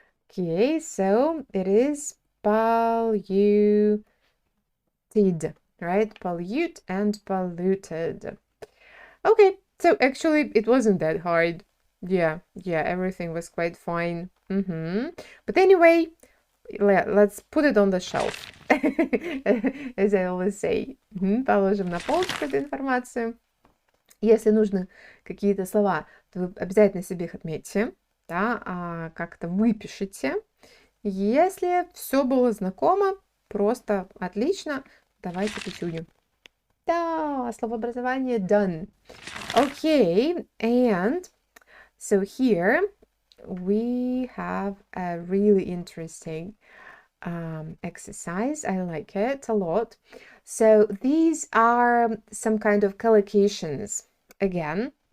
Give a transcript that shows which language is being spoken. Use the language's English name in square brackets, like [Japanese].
[English] Okay, so it is polluted, right? Pollute and polluted. Okay, so actually it wasn't that hard. Yeah, everything was quite fine. But anyway, let's put it on the shelf, as I always say. [Russian] Положим на полочку эту информацию. Если нужны какие-то слова, то вы обязательно себе их отметьте, да, как-то выпишите Если все было знакомо, просто отлично. Давайте пятюню. Да, словообразование done. [English] Okay, and so here we have a really interesting exercise. I like it a lot. So these are some kind of collocations again.